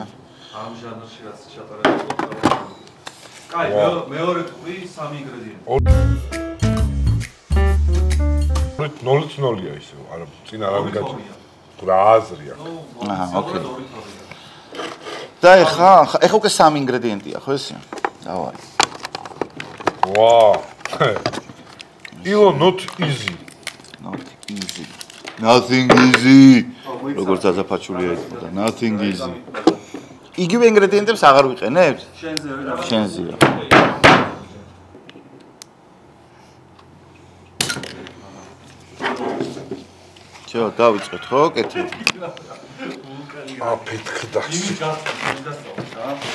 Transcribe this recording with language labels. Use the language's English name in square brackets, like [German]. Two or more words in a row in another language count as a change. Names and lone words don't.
[Georgian] ამ ჟანრში რაც ჩატარებული გვაქვს. კაი, მეორე ტური 3 ინგრედიენტი. 0-0-ია ისე, არა, წინ არავინ გაჭირდა. რა აზრია? აჰა, ოკეი. და ეხა უკვე 3 ინგრედიენტია, ხო ესე? დავარი. ვა. [English] Ilo not easy. Not easy. Nothing easy. [Georgian] როგორც აზაფაჩულია იყო და [English] nothing easy. [Georgian] იგივე ინგრედიენტებს აღარ ვიყენებთ? შენზე რა? შენზე რა. ჩო, დავიწყოთ ხო? კეთილი. აფეთქდა. იმის გასწავლა რა?